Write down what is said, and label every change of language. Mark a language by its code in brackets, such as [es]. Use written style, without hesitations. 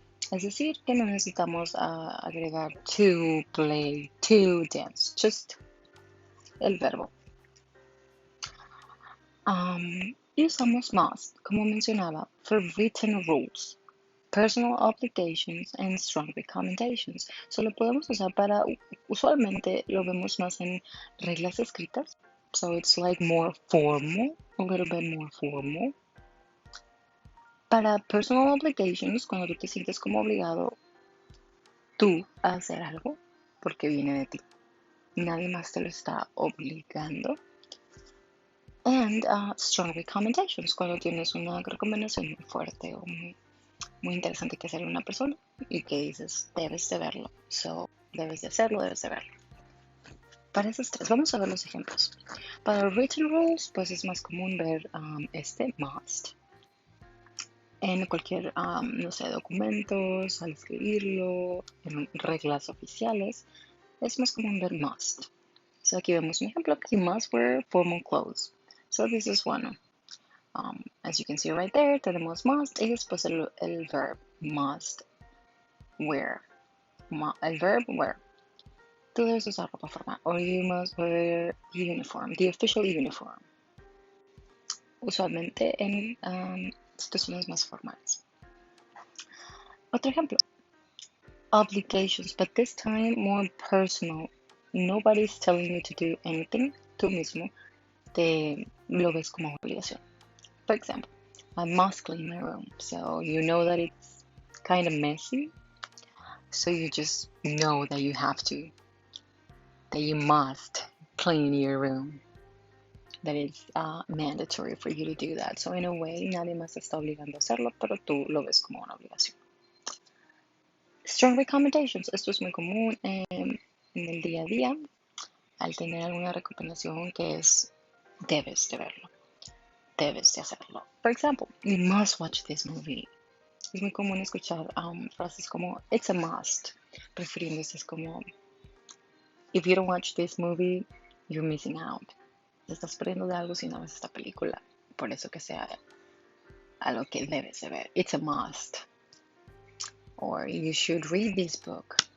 [es] Es decir, que no necesitamos agregar [en] to, play, to, dance, just [es] el verbo. Y usamos must, como mencionaba, [en] for written rules, personal obligations, and strong recommendations. [es] So lo podemos usar para, usualmente lo vemos más en reglas escritas. [en] So it's like more formal, a little bit more formal. [es] Para [en] personal obligations, [es] cuando tú te sientes como obligado tú a hacer algo, porque viene de ti. Nadie más te lo está obligando. [en] And strong recommendations, [es] cuando tienes una recomendación muy fuerte o muy interesante que hacerle a una persona y que dices, debes de verlo. So, debes de hacerlo, debes de verlo. Para esos tres, vamos a ver los ejemplos. Para [en] written rules, [es] pues es más común ver este must en cualquier, no sé, documentos, al escribirlo, en reglas oficiales. Es más común ver must. So aquí vemos un ejemplo. [en] You must wear formal clothes. So this is one. As you can see right there, [es] tenemos must y después el verb [en] must wear. El verb wear. [es] Tú debes usar ropa formal. [en] Or you must wear uniform, the official uniform. [es] Usualmente en situaciones más formales. Otro ejemplo. [en] Obligations, but this time more personal. Nobody's telling you to do anything. [es] Tú mismo te lo ves como obligación. [en] For example, I must clean my room. So you know that it's kind of messy. So you just know that you have to. That you must clean your room. That it's mandatory for you to do that. So in a way, [es] nadie más te está obligando a hacerlo, pero tú lo ves como una obligación. [en] Strong recommendations. [es] Esto es muy común en el día a día. Al tener alguna recomendación que es, debes de verlo. Debes de hacerlo. [en] For example, you must watch this movie. [es] Es muy común escuchar frases como, [en] it's a must. [es] Refiriéndose es como, [en] if you don't watch this movie, you're missing out. [es] Te estás perdiendo de algo si no ves esta película. Por eso que sea algo que debes de ver. [en] It's a must. Or you should read this book.